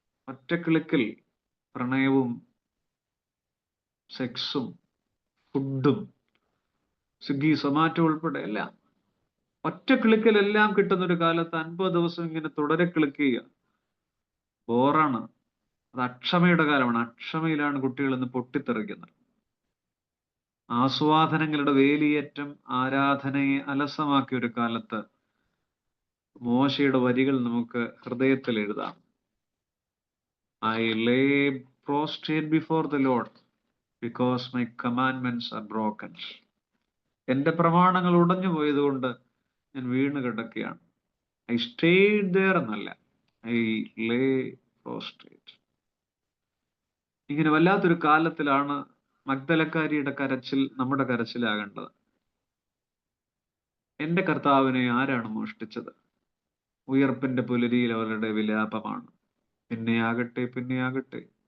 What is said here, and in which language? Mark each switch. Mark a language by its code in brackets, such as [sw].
[ml] ഒറ്റ ക്ലിക്കിൽ പ്രണയവും സെക്സും ഫുഡും സ്വിഗ്ഗി സൊമാറ്റോ ഉൾപ്പെടെ എല്ലാം ഒറ്റ ക്ലിക്കിൽ എല്ലാം കിട്ടുന്ന ഒരു കാലത്ത് 50 ദിവസം ഇങ്ങനെ തുടരെ ക്ലിക്ക് ചെയ്യുക ബോറാണ്. അത് അക്ഷമയുടെ കാലമാണ്. അക്ഷമയിലാണ് കുട്ടികൾ ഇന്ന് പൊട്ടിത്തെറിക്കുന്നത്. ആസ്വാദനങ്ങളുടെ വേലിയേറ്റം ആരാധനയെ അലസമാക്കിയ ഒരു കാലത്ത് മോശയുടെ വരികൾ നമുക്ക് ഹൃദയത്തിൽ എഴുതാം. [en] I lay prostrate before the Lord because my commandments are broken. [ml] എന്റെ പ്രമാണങ്ങൾ ഉടഞ്ഞു പോയതുകൊണ്ട് ഞാൻ വീണ് കിടക്കുകയാണ്. [en] I stayed there [ml] എന്നല്ല, [en] I lay prostrate. [ml] ഇങ്ങനെ വല്ലാത്തൊരു കാലത്തിലാണ് മഗ്ദലക്കാരിയുടെ കരച്ചിൽ നമ്മുടെ കരച്ചിലാകേണ്ടത്. എന്റെ കർത്താവിനെ ആരാണ് മോഷ്ടിച്ചത്? ഉയർപ്പിന്റെ പുലരിയിൽ അവരുടെ വിലാപമാണ്. പിന്നെയാകട്ടെ.